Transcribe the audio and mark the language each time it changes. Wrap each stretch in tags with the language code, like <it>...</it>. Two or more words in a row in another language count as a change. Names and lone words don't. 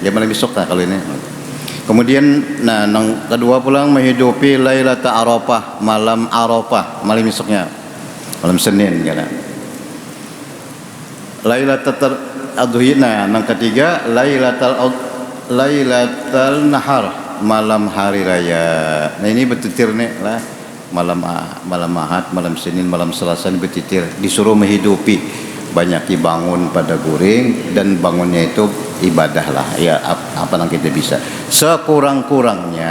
<id>Ya malam besok lah kalau ini. Kemudian nah yang kedua pulang menghidupi Lailatul Arafah, malam Arafah, malam esoknya, malam Senin kan. Lailatul Adhuhina, yang ketiga Lailatul Nahar, malam hari raya. Nah ini betitir nih lah, malam Ahad, malam Senin, malam Selasa ini betitir, disuruh menghidupi. Banyak dibangun pada guring dan bangunnya itu ibadah lah ya, apa yang kita bisa sekurang-kurangnya.</id>